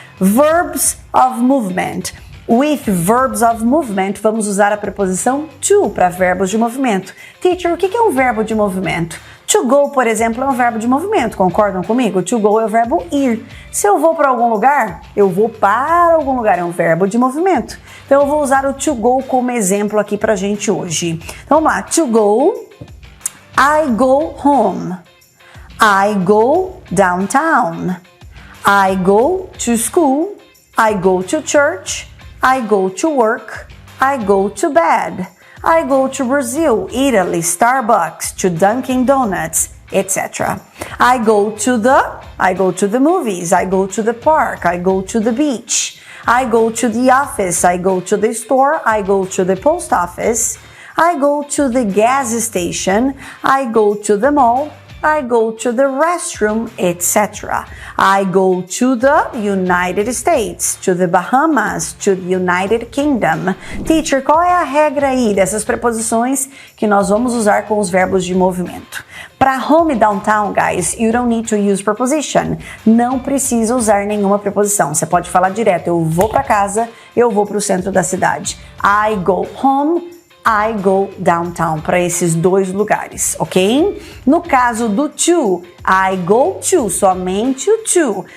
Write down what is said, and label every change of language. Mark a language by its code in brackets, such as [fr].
[en] Verbs of movement. With verbs of movement, [pt] vamos usar a preposição to para verbos de movimento. Teacher, o que é um verbo de movimento? To go, por exemplo, é um verbo de movimento, concordam comigo? To go é o verbo ir. Se eu vou para algum lugar, eu vou para algum lugar, é um verbo de movimento. Então eu vou usar o to go como exemplo aqui pra gente hoje. Então vamos lá, [en] to go, I go home, I go downtown, I go to school, I go to church, I go to work, I go to bed, I go to Brazil, Italy, Starbucks, to Dunkin' Donuts, etc. I go to the movies, I go to the park, I go to the beach, I go to the office, I go to the store, I go to the post office, I go to the gas station, I go to the mall, I go to the restroom, etc. I go to the United States, to the Bahamas, to the United Kingdom. [pt] Teacher, qual é a regra aí dessas preposições que nós vamos usar com os verbos de movimento? [en] Para home e downtown, guys, you don't need to use preposition. [pt] Não precisa usar nenhuma preposição. Você pode falar direto, eu vou para casa, eu vou para o centro da cidade. [en] I go home, I go downtown, [pt] para esses dois lugares, [en] ok? [pt] No caso do to, I go to, somente o to.